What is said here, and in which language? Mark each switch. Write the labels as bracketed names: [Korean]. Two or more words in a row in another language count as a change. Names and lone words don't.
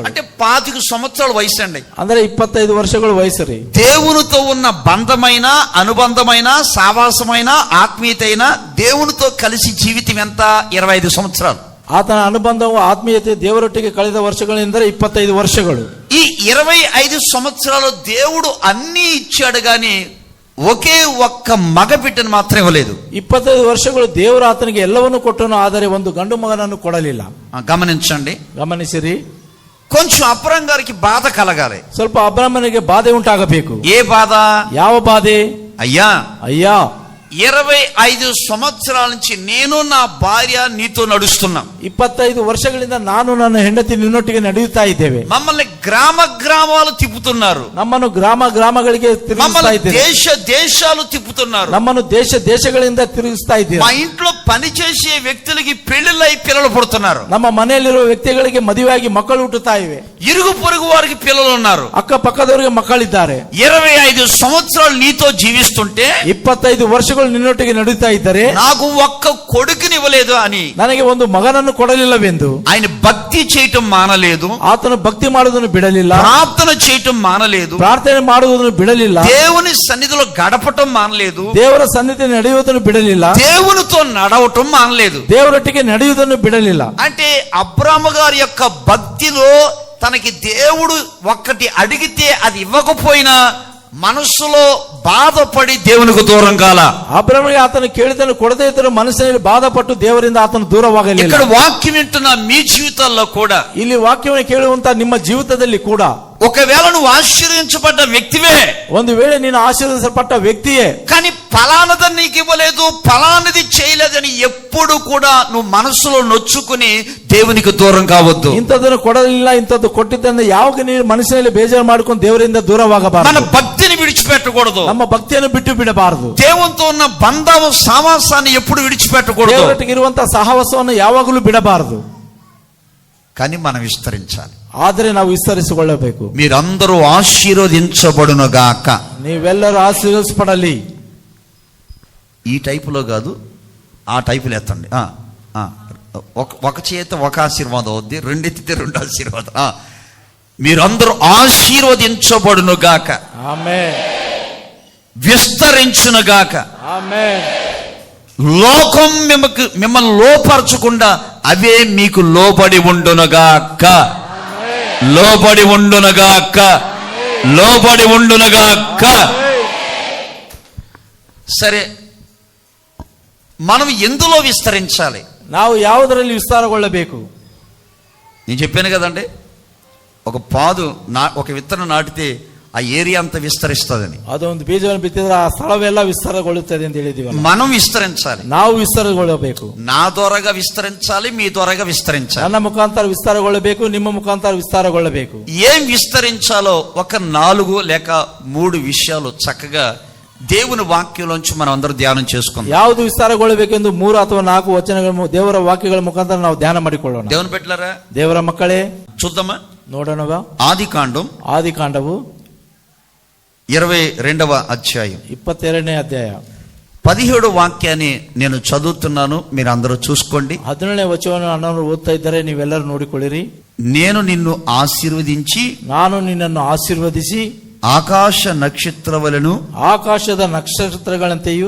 [Telugu] అంటే 25 సంవత్సరాల వయసు అండి. [Kannada] ಅಂದ್ರೆ 25 ವರ್ಷಗಳು ವಯಸ್ಸು ರೀ. [Telugu] దేవునితో ఉన్న బంధమైన అనుబంధమైన సావాసమైన ఆత్మీయతైన దేవునితో కలిసి జీవితం ఎంత? 25 సంవత్సరాలు. [Kannada] ಆತನ ಅನುಬಂಧವು ಆತ್ಮೀಯತೆ ದೇವರೊಟ್ಟಿಗೆ ಕಳೆದ ವರ್ಷಗಳೆಂದರೆ 25 ವರ್ಷಗಳು. [Telugu] ఈ 25 సంవత్సరాలు దేవుడు అన్ని ఇచ్చాడు గాని ఒకే ఒక్క మగ బిడ్డను మాత్రం ఇవ్వలేదు. [Kannada] 25 ವರ್ಷಗಳು ದೇವರು ಆತನಿಗೆ ಎಲ್ಲವನ್ನೂ ಕೊಟ್ಟನು, ಆದರೆ ಒಂದು ಗಂಡು ಮಗನನ್ನು ಕೊಡಲಿಲ್ಲ. [Telugu] గమనించండి, [Kannada] ಗಮನಿಸಿರಿ. [Telugu] కొంచెం అబ్రాం గారికి బాధ కలగాలి. [Kannada] ಸ್ವಲ್ಪ ಅಬ್ರಹಾಮನಿಗೆ ಬಾಧೆ ಉಂಟಾಗಬೇಕು. [Telugu] ఏ బాధ? [Kannada] ಯಾವ ಬಾಧೆ? [Telugu] అయ్యా 25 సంవత్సరాల నుంచి నేను నా భార్య నీతో నడుస్తున్నాం. [Kannada] 25 ವರ್ಷಗಳಿಂದ ನಾನು ನನ್ನ ಹೆಂಡತಿ ನಿನ್ನೊಟ್ಟಿಗೆ ನಡೆಯುತ್ತಾ ಇದ್ದೇವೆ. [Telugu] మమ్మల్ని గ్రామాలు తిప్పుతున్నారు. [Kannada] ನಮ್ಮನ್ನು ಗ್ರಾಮಗಳಿಗೆ ತಿರುಗಿಸ್ತಾ ಇದ್ದೇವೆ. [Telugu] దేశాలు తిప్పుతున్నారు. [Kannada] ನಮ್ಮನ್ನು ದೇಶಗಳಿಂದ ತಿರುಗಿಸ್ತಾ ಇದ್ದೇವೆ. [Telugu] మా ఇంట్లో పనిచేసే వ్యక్తులకి పెళ్లిళ్ళై పిల్లలు పుడుతున్నారు. [Kannada] ನಮ್ಮ ಮನೆಯಲ್ಲಿರುವ ವ್ಯಕ್ತಿಗಳಿಗೆ ಮದುವೆಯಾಗಿ ಮಕ್ಕಳು ಹುಟ್ಟುತ್ತಾ ಇವೆ. [Telugu] ఇరుగు పొరుగు వారికి పిల్లలు ఉన్నారు. [Kannada] ಅಕ್ಕ ಪಕ್ಕದವರಿಗೆ ಮಕ್ಕಳಿದ್ದಾರೆ. [Telugu] 25 సంవత్సరాలు నీతో జీవిస్తుంటే [Kannada] 25 ವರ್ಷಗಳು ನಿನ್ನೊಟ್ಟಿಗೆ ನಡೀತಾ ಇದ್ದಾರೆ. [Telugu] నాకు ఒక్క కొడుకునివ్వలేదు అని, [Kannada] ನನಗೆ ಒಂದು ಮಗನನ್ನು ಕೊಡಲಿಲ್ಲವೆಂದು [Telugu] ఆయన భక్తి చేయటం మానలేదు. [Kannada] ಆತನು ಭಕ್ತಿ ಮಾಡುವುದನ್ನು ಬಿಡಲಿಲ್ಲ. [Telugu] ప్రార్థన చేయటం మానలేదు. [Kannada] ಪ್ರಾರ್ಥನೆ ಮಾಡುವುದನ್ನು ಬಿಡಲಿಲ್ಲ. [Telugu] దేవుని సన్నిధిలో గడపటం మానలేదు. [Kannada] ದೇವರ ಸನ್ನಿಧಿ ನಡೆಯುವುದನ್ನು ಬಿಡಲಿಲ್ಲ. [Telugu] దేవునితో నడవటం మానలేదు. [Kannada] ದೇವರೊಟ್ಟಿಗೆ ನಡೆಯುವುದನ್ನು ಬಿಡಲಿಲ್ಲ. [Telugu] అంటే అబ్రాము గారి యొక్క భక్తిలో తనకి దేవుడు ఒక్కటి అడిగితే అది ఇవ్వకపోయినా మనస్సులో బాధపడి దేవునికి దూరం కాల. [Kannada] ಅಬ್ರಹಾಮನಿಗೆ ಆತನು ಕೇಳಿದನ್ನು ಕೊಡದೇ ಇದ್ದರೂ ಮನಸ್ಸಿನಲ್ಲಿ ಬಾಧಪಟ್ಟು ದೇವರಿಂದ ಆತನು ದೂರವಾಗಲಿಲ್ಲ. [Telugu] ఇక్కడ వాక్యం వింటున్న మీ జీవితాల్లో కూడా, [Kannada] ಇಲ್ಲಿ ವಾಕ್ಯವನ್ನು ಕೇಳುವಂತ ನಿಮ್ಮ ಜೀವಿತದಲ್ಲಿ ಕೂಡ, [Telugu] ఒకవేళ నువ్వు ఆశీర్వదించబడ్డ వ్యక్తివే, [Kannada] ಒಂದು ವೇಳೆ ನೀನು [Telugu] ಆಶೀರ್వదించబడ్డ వ్యక్తియే, కానీ ఫలానది నీకు ఇవ్వలేదు, ఫలానది చేయలేదని ఎప్పుడు కూడా నువ్వు మనసులో నొచ్చుకుని దేవునికి దూరం కావద్దు. [Kannada] ಇಂಥದನ್ನು ಕೊಡಲಿಲ್ಲ, ಇಂಥದ್ದು ಕೊಟ್ಟಿದ್ದಂದ್ರೆ ಯಾವಾಗ ನೀನು ಮನಸ್ಸಿನಲ್ಲಿ ಬೇಜಾರು ಮಾಡ್ಕೊಂಡು ದೇವರಿಂದ ದೂರವಾಗಬಾರದು. [Telugu] మన భక్తిని విడిచిపెట్టకూడదు. [Kannada] ನಮ್ಮ ಭಕ್ತಿಯನ್ನು ಬಿಟ್ಟು ಬಿಡಬಾರದು. [Telugu] దేవునితో ఉన్న బంధం సావాసాన్ని ఎప్పుడు విడిచిపెట్టకూడదు. [Kannada] ದೇವರೊಟ್ಟಿಗೆ ಇರುವಂತಹ ಸಹವಾಸವನ್ನು ಯಾವಾಗಲೂ ಬಿಡಬಾರದು. [Telugu] కానీ మనం విస్తరించాలి. [Kannada] ಆದರೆ ನಾವು ವಿಸ್ತರಿಸಿಕೊಳ್ಳಬೇಕು. [Telugu] మీరందరూ ఆశీర్వదించబడునుగాక. [Kannada] ನೀವೆಲ್ಲರೂ ಆಶೀರ್ವದಿಸಲ್ಪಡಲಿ. [Telugu] ఈ టైపులో కాదు, ఆ టైపులో ఎత్తండి. ఒక చేత ఒక ఆశీర్వాదం అవుద్ది, రెండెత్తితే 2 ఆశీర్వాదం. మీరందరూ ఆశీర్వదించబడునుగాక. ఆమేన్. విస్తరించునుగాక. ఆమేన్. లోకం మిమ్మల్ని లోపరచకుండా అవే మీకు లోబడి ఉండునుగాక. లోబడి ఉండునుగాక. లోబడి ఉండునుగాక. సరే, మనం ఎందులో విస్తరించాలి? [Kannada] ನಾವು ಯಾವುದರಲ್ಲಿ ವಿಸ್ತಾರಗೊಳ್ಳಬೇಕು? [Telugu] నేను చెప్పాను కదండి, ఒక పాదు ఒక విత్తనం నాటితే ఆ ఏరియా అంతా విస్తరిస్తుందని. [Kannada] ಅದೊಂದು ಬೀಜವನ್ನು ಬಿತ್ತಿದ್ರೆ ಆ ಸ್ಥಳವೆಲ್ಲ ವಿಸ್ತಾರಗೊಳ್ಳುತ್ತದೆ ಅಂತ ಹೇಳಿದೀವಿ. [Telugu] మనం విస్తరించాలి. [Kannada] ನಾವು ವಿಸ್ತಾರಗೊಳ್ಳಬೇಕು. [Telugu] నా ద్వారాగా విస్తరించాలి, మీ ద్వారాగా విస్తరించాలి. [Kannada] ನನ್ನ ಮುಖಾಂತರ ವಿಸ್ತಾರಗೊಳ್ಳಬೇಕು, ನಿಮ್ಮ ಮುಖಾಂತರ ವಿಸ್ತಾರಗೊಳ್ಳಬೇಕು. [Telugu] ఏం విస్తరించాలో ఒక 4 లేక 3 విషయాలు చక్కగా దేవుని వాక్యంలోంచి మనం అందరూ ధ్యానం చేసుకుందాం. [Kannada] ಯಾವುದು ವಿಸ್ತಾರಗೊಳ್ಳಬೇಕೆಂದು 3 ಅಥವಾ 4 ವಚನಗಳು ದೇವರ ವಾಕ್ಯಗಳ ಮುಖಾಂತರ ನಾವು ಧ್ಯಾನ ಮಾಡಿಕೊಳ್ಳೋಣ. [Telugu] దేవుని పెట్టారా? [Kannada] ದೇವರ ಮಕ್ಕಳೇ, [Telugu] చూద్దామా? [Kannada] ನೋಡೋಣವಾ? [Telugu] ఆదికాండం 22వ అధ్యాయం [Kannada] 22ನೇ ಅಧ್ಯಾಯ [Telugu] 17వ వాక్యాన్ని నేను చదువుతున్నాను, మీరు అందరూ చూసుకోండి. [Kannada] 17ನೇ ವಚನವನ್ನು ಅಣ್ಣವರು ಓದ್ತಾ ಇದ್ದಾರೆ, ನೀವೆಲ್ಲರೂ ನೋಡಿಕೊಳ್ಳಿರಿ. [Telugu] నేను నిన్ను ఆశీర్వదించి, [Kannada] ನಾನು ನಿನ್ನನ್ನು ಆಶೀರ್ವದಿಸಿ, [Telugu] ఆకాశ నక్షత్రవలెను, [Kannada] ಆಕಾಶದ ನಕ್ಷತ್ರಗಳಂತೆಯೂ,